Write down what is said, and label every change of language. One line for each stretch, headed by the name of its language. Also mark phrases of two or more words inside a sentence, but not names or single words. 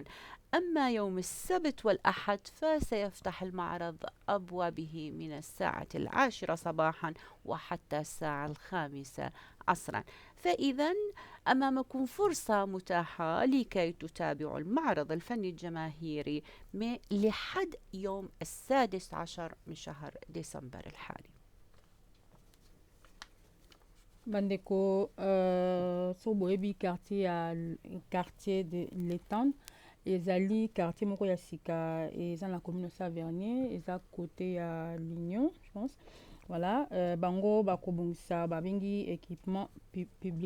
Arabic: أما يوم السبت والأحد فسيفتح المعرض أبوابه من الساعة 10 صباحا وحتى الساعة 5 عصرا. فإذا أمامكم فرصة متاحة لكي تتابعوا المعرض الفني الجماهيري لحد يوم 16 من شهر ديسمبر الحالي.
Lingala: Bandeko, so boyebi
French: quartier de l'Étang,
Lingala: ezali quartier moko ya sika eza na commune Savernier, eza côté ya l'Union,
French: je pense.
Lingala: Voilà, bango bakobongisa babengi
French: équipement public.